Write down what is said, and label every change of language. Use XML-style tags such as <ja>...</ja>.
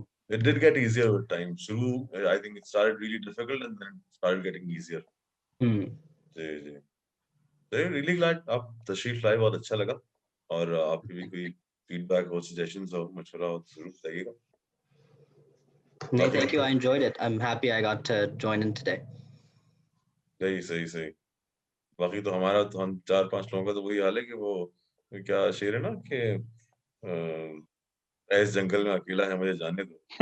<en>It did get easier with time. Shuru, I think it started really difficult and then it started getting easier.</en> <hi>Ji ji</hi> <en>really glad</en> <hi>आप तशरीफ लाए, बहुत अच्छा लगा। और आपकी भी कोई फीडबैक हो, सजेशंस हो, मशवरा हो तो जरूर बताइएगा।</hi> <en>No, thank you. I enjoyed it. I'm happy I got to join in today.</en> <hi>सही बाकी तो हमारा तो हम 4-5 लोगों का तो वही हाल है कि वो क्या शेर है ना कि इस जंगल में अकेला है मुझे जाने दो।</hi>